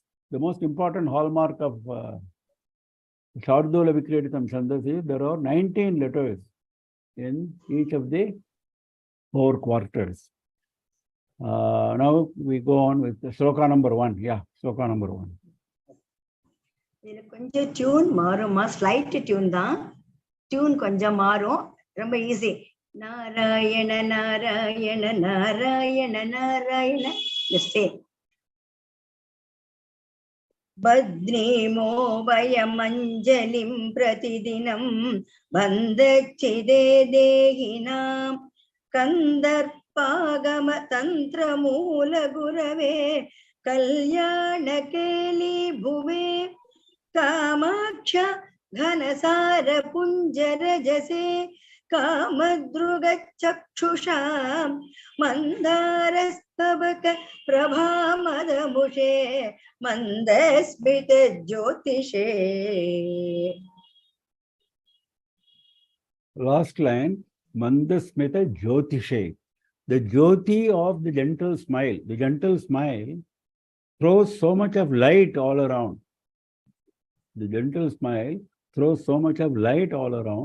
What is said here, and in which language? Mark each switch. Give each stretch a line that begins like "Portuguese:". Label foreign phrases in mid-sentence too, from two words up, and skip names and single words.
English: The most important hallmark of Shardula Vikriditam Chandas is there are 19 letters in each of the 4 quarters. Now we go on with the shloka number 1. Yeah, shloka number 1.
Tamil: கொஞ்சம் டியூன் மாறுமா,
English: slight tune
Tamil: தான். டியூன் கொஞ்சம் மாறும், ரொம்ப ஈஸி. நாராயண நாராயண நாராயண நாராயண.
Sanskrit: பத்னீமோ வயமஞ்சலிம் பிரதிதினம் பந்தச்சிதே தேகினாம் ಕಂದರ್ಪಾಗಮ ತಂತ್ರ ಮೂಲ ಗುರವೇ ಕಲ್ಯಾಣಕೇಲಿ ಭುವೆ ಕಾಮಾಕ್ಷ ಘನಸಾರ ಪುಂಜರಜಸೆ ಕಾಮದೃಗಚಕ್ಷುಷಾಂ ಮಂದಾರಸ್ತಬಕ ಪ್ರಭಾಮದಮುಷೇ ಮಂದಸ್ಮಿತ ಜ್ಯೋತಿಷೇ.
English: Last line,
Sanskrit: मन्दस्मित ज्योतिषे.
English: The Jyoti of the gentle smile. The gentle smile throws so much of light all around. The gentle smile throws so much of light all around.